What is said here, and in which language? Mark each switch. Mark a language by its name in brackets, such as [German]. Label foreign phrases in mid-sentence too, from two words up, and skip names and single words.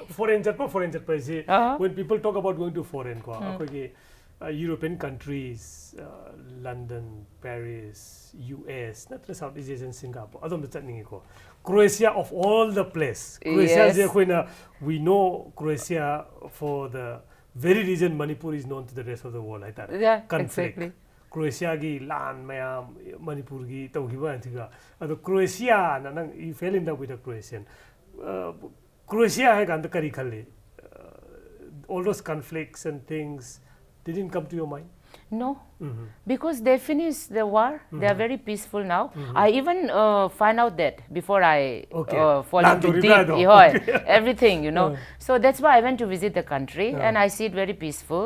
[English] Foreign chat is when people talk about going to foreign European countries, London, Paris, US, not Southeast Asia and Singapore. Croatia of all the place. Croatia we know Croatia for the very reason Manipur is known to the rest of the world. Yeah, conflict. exactly. [Manipuri] Croatia gi land mayam Manipur gi tawgiba antiga. [English] Croatia you fell in love with a Croatian. [Manipuri] Croatia hai ganda kari khalle. [English] All those conflicts and things didn't come to your mind? No, because they finished the war. They are very peaceful now. I even find out that before I fall into deep everything, So that's why I went to visit the country, and I see it very peaceful.